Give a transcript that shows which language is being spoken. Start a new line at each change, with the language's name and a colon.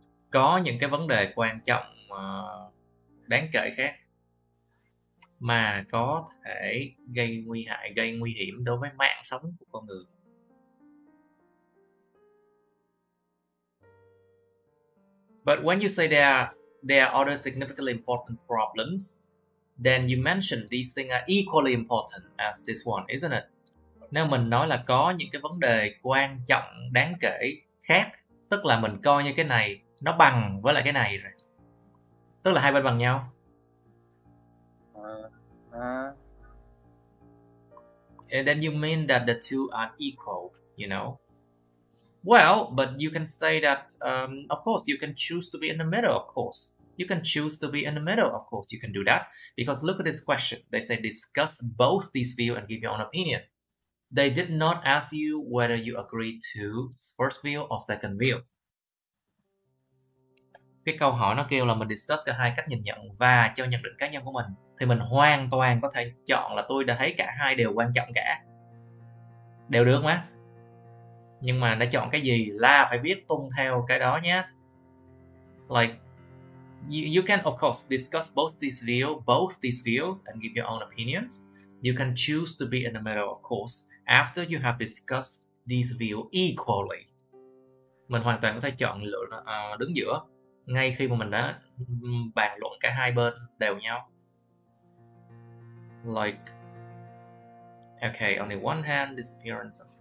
Vietnamese: Có những cái vấn đề quan trọng đáng kể khác mà có thể gây nguy hại, gây nguy hiểm đối với mạng sống của con người.
English: But when you say there are other significantly important problems, then you mention these things are equally important as this one, isn't it?
Vietnamese: Nếu mình nói là có những cái vấn đề quan trọng đáng kể khác, tức là mình coi như cái này nó bằng với lại cái này rồi. Tức là hai bên bằng nhau.
English: And then you mean that the two are equal, you know? Well, but you can say that, of course, you can choose to be in the middle, of course. You can choose to be in the middle, of course, you can do that. Because look at this question. They say discuss both these views and give your own opinion. They did not ask you whether you agree to first view or second view.
Vietnamese: Cái câu hỏi nó kêu là mình discuss cả hai cách nhìn nhận và cho nhận định cá nhân của mình. Thì mình hoàn toàn có thể chọn là tôi đã thấy cả hai đều quan trọng cả. Đều được mà. Nhưng mà đã chọn cái gì là phải biết tuân theo cái đó nhé.
English: Like, you can of course discuss both these views and give your own opinions. You can choose to be in the middle, of course, after you have discussed these views equally.
Vietnamese: Mình hoàn toàn có thể chọn đứng giữa ngay khi mà mình đã bàn luận cả hai bên đều nhau.
English: Like, okay, on the one hand, disappearance.